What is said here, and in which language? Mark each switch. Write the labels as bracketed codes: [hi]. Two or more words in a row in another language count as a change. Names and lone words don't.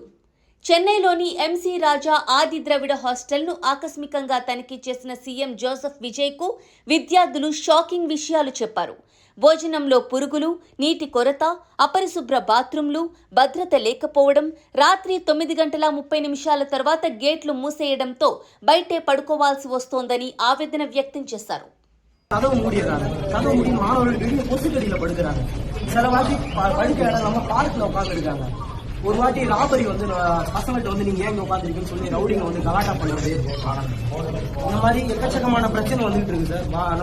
[te] చెన్నైలోని ఎంసీ రాజా ఆది ద్రవిడ హాస్టల్ను ఆకస్మికంగా తనిఖీ చేసిన సీఎం జోసెఫ్ విజయ్కు విద్యార్థులు షాకింగ్ విషయాలు చెప్పారు. భోజనంలో పురుగులు, నీటి కొరత, అపరిశుభ్ర బాత్రూంలు, భద్రత లేకపోవడం, రాత్రి 9:30 తర్వాత గేట్లు మూసేయడంతో బయటే పడుకోవాల్సి వస్తోందని ఆవేదన వ్యక్తం చేశారు. [ta] கதவு மூடிடுறாங்க. கதவு மூடி மாணவர்கள் வெளியே கொசுக்கடியில் படுக்கிறாங்க. சில வாட்டி படிக்க இடம் நம்ம பார்க்கில் உட்காந்துருக்காங்க. ஒரு வாட்டி ராபரி பசங்கள்ட்ட நீங்க ஏங்க உட்காந்துருக்குன்னு சொல்லி ரவுடிங்க கலாட்டா பண்றது, இந்த மாதிரி எக்கச்சக்கமான பிரச்சனை வந்துட்டு இருக்கு சார்.